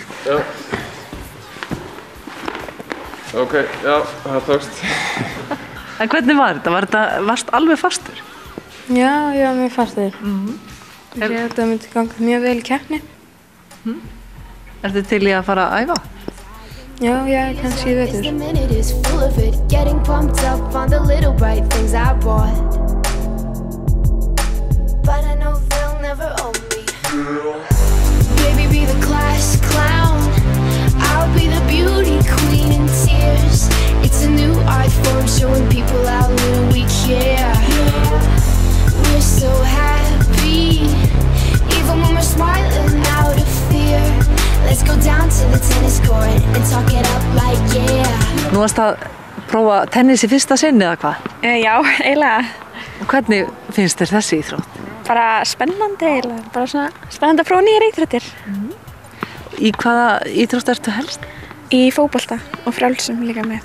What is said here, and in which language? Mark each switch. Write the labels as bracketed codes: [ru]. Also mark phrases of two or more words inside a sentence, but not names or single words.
[is] Já. Ok, já, það tókst. En hvernig var þetta? Varst alveg fastur? Já, ég var mjög fastur. Ég held að þetta myndi ganga mjög vel í keppni. Ertu til í að fara að æfa? Já, kannski í vetur. [en] But I know they'll never own me. Baby, be the class clown. I'll be the beauty queen in tears. It's a new art form showing people how little we care. We're so happy, even when we're smiling out of fear. Let's go down to the tennis court and talk it up like yeah. [is] Nú varst að prófa tennis í fyrsta sinn eða hvað? Já, eiginlega. Og hvernig finnst þér þessi íþrótt? Bara spennandi eiginlega, bara svona spennandi að prófa nýjar íþróttir. Í hvaða íþrótt ertu helst? Í fótbolta og frjálsum líka með.